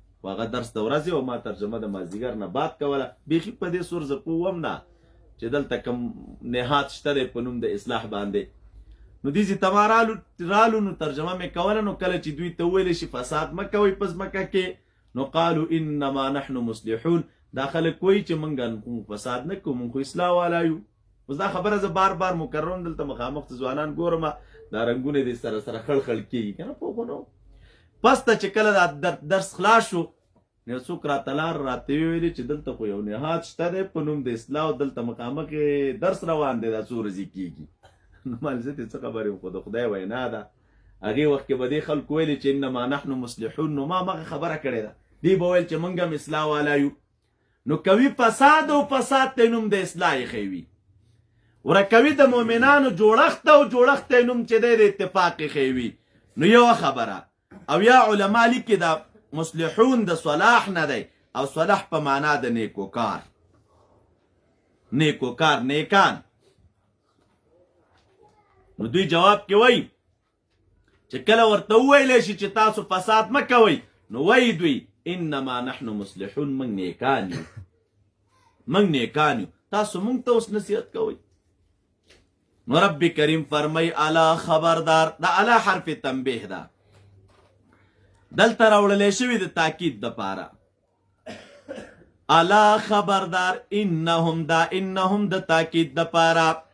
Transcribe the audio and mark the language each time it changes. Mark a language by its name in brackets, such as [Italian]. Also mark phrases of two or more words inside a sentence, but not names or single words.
[Pashto] خو هغه درس د ورځې او ما ترجمه د مازدیګر نه بعد کوله. بیخي په دې سور زه پوه وم نه چې دلته کوم نهاد شته دی په نوم د اصلاح باندې. نو دې ځای ته ما رالو نو ترجمه مې کوله. نو کله چې دوی ته وویلی شي فساد مه کوئ په ځمکه کې، نو [Arabic] قالو انما نحن مصلحون. [Pashto] دا خلک وایي چې موږ فساد نه کوو، موږ خو اصلاح والا یو. اوس دا خبره زه بار مکررم دلته مخامخ ځوانان ګورم دا رنګونه دې سره خړ کېږي که نه پوه خو نو. پس ته چې کله دا درس خلاص شو نو یو څوک راته راته ویلي چې دلته خو یو نهاد شته دی په نوم د اصلاح او دلته مخامخ درس روان دی، دا څو ورځې کېږي. نو مال زه څه خبرې خو د خدای وینا ده. هغې وخت کې به دې خلکو ویلي چې [Arabic] انما نحن مصلحون، [Pashto] نو ما مغه خبره کړې ده. دې به ویل چې موږ هم اصلاح والا یو. نو کوي فساد او فساد ته نوم د اصلاح ایښی وي. ورکوي د مؤمنانو جوړښت او جوړښت نوم چې دی د اتفاق خیوي. نو یو خبره او یا علما لیکي دا مصلحون د صلاح نه دی او صلاح په معنا د نیکوکار، نیکوکار، نیکان. نو دوی جواب کې وایي چې کله ورته وویلی شي چې تاسو فساد مه کوئ، نو وایي دوی [Arabic] انما نحن مصلحون، [Pashto] موږ نیکان یو، موږ نیکان یو، تاسو موږ ته اوس نصیحت کوئ. نو رب کریم فرمای الا خبردار، دا الا حرف تنبیه ده، دلته راوړلی شوي د تاکید دپاره. الا خبردار، انهم، دا انهم د تاکید دپاره.